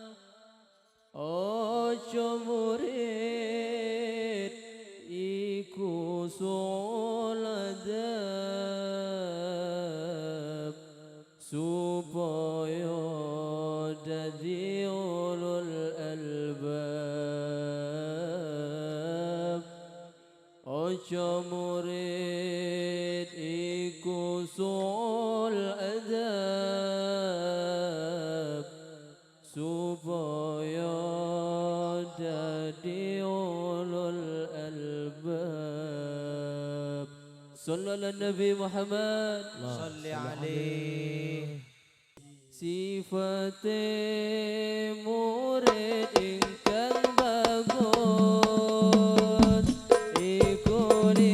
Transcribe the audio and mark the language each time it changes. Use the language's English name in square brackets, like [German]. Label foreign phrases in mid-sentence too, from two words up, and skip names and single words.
[Javanese] Ojo murid iku soladab, supaya dadi [Arabic] أولو الألباب. [Javanese] Ojo murid iku [Arabic] سوء الأدب, [Javanese] supaya dadi [Arabic] أولو الألباب. صلى الله نبي محمد صل عليه. [Javanese] Sifate murid ingkang bagus iku